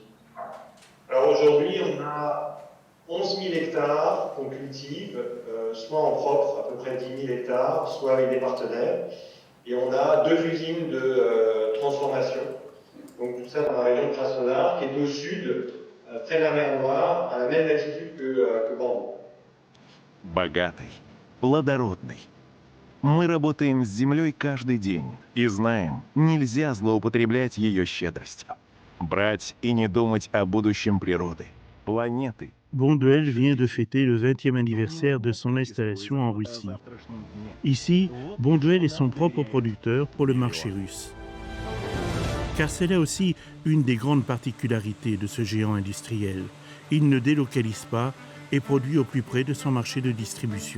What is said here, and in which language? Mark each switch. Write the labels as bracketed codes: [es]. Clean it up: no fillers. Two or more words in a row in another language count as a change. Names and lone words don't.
[fr] Alors aujourd'hui, on a 11 000 hectares qu'on cultive, soit en propre, à peu près 10 000 hectares, soit avec des partenaires. Et on a 2 usines de transformation. Donc tout ça dans la région de Krasnodar, qui est au sud, près de la mer Noire, à la même altitude que Bambou. [ru] Богатый, плодородный. Мы работаем с землей каждый день и знаем, нельзя злоупотреблять ее щедростью. Брать и не думать о будущем природы, планеты. [fr] Bonduelle vient de fêter le 20e anniversaire de son installation en Russie. Ici, Bonduelle est son propre producteur pour le marché russe. Car c'est là aussi une des grandes particularités de ce géant industriel. Il ne délocalise pas et produit au plus près de son marché de distribution.